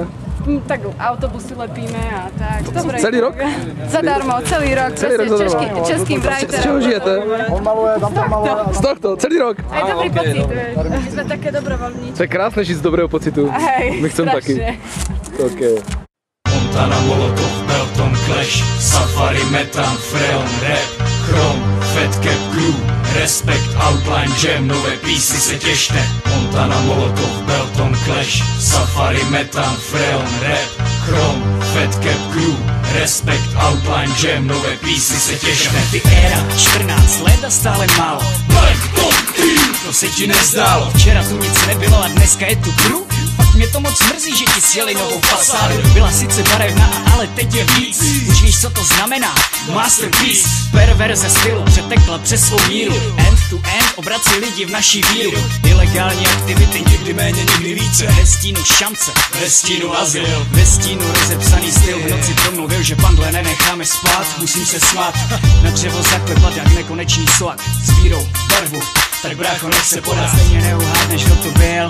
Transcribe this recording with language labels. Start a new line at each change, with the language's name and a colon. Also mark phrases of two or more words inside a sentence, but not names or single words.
Czech: Tak autobusy lepíme a tak.
Slovak: Dobre. Celý rok? Zadarmo, celý rok. Českým writerom. Z čeho žijete? On maluje, tam to maluje. Z tohto, celý rok? Aj dobrý pocit, my jsme také dobrovoľníci.
Czech: To je krásné žít z dobrého pocitu.
Slovak: Hej, my chcem taky. Okay.
Czech: Montana, Molotov, Belton, Clash, Safari, Metan, Freon, Rap, Chrom, Fat Cap Crew, Respect, Outline, Jam, nové písy se těšte. Montana, Molotov, Belton, Clash, Safari, Metan, Freon, Rap, Chrom, Fat Cap Crew, Respect, Outline, Jam, nové písy se těšte. Ty éra, 14 let a stále málo. Black Top Team, to se ti nezdálo. Včera tu nic nebylo a dneska je tu crew. Fakt mě to moc mrzí, že ti sjeli novou fasádu. Byla sice barevná, ale teď je víc. Už víš, co to znamená? Masterpiece. Perverze stylu přetekla přes svou míru.
English: End to end
Czech: obrací lidi v naší víru. Ilegální aktivity, někdy méně, někdy více. Ve stínu šance, ve stínu azyl. ve stínu rozepsaný styl. V noci promluvil, že pandle nenecháme spát. Musím se smát, na dřevo zaklepat jak nekonečný slak. S vírou, barvu, tak brácho nech se podat. Stejně neuhádneš, kdo to byl.